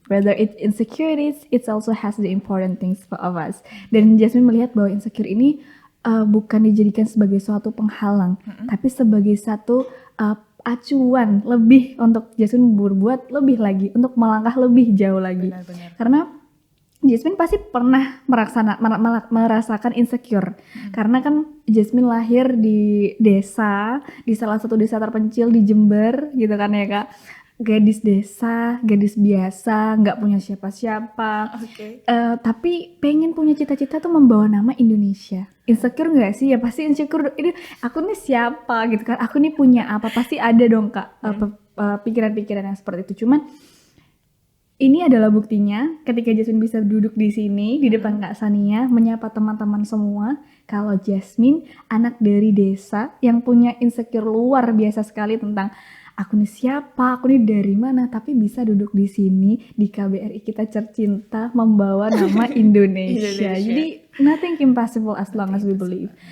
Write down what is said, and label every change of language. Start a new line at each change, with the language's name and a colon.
English: Whether it's insecurities, it also has the important things for us.
Indonesian: Dan Jasmine melihat bahwa insecure ini bukan dijadikan sebagai suatu penghalang, tapi sebagai satu acuan lebih untuk Jasmine berbuat lebih lagi, untuk melangkah lebih jauh lagi. Karena Jasmine pasti pernah merasakan insecure, karena kan Jasmine lahir di desa, di salah satu desa terpencil di Jember gitu kan ya Kak. Gadis desa, gadis biasa, nggak punya siapa-siapa, tapi pengen punya cita-cita tuh membawa nama Indonesia. Insecure nggak sih? Ya pasti insecure. Ini aku nih siapa gitu kan? Aku nih punya apa? Pasti ada dong Kak pikiran-pikiran yang seperti itu. Cuman ini adalah buktinya ketika Jasmine bisa duduk di sini di depan Kak Sania menyapa teman-teman semua kalau Jasmine anak dari desa yang punya insecure luar biasa sekali tentang aku nih siapa, aku nih dari mana, tapi bisa duduk di sini di KBRI kita tercinta membawa nama Indonesia. Jadi
English: nothing impossible as long as we believe.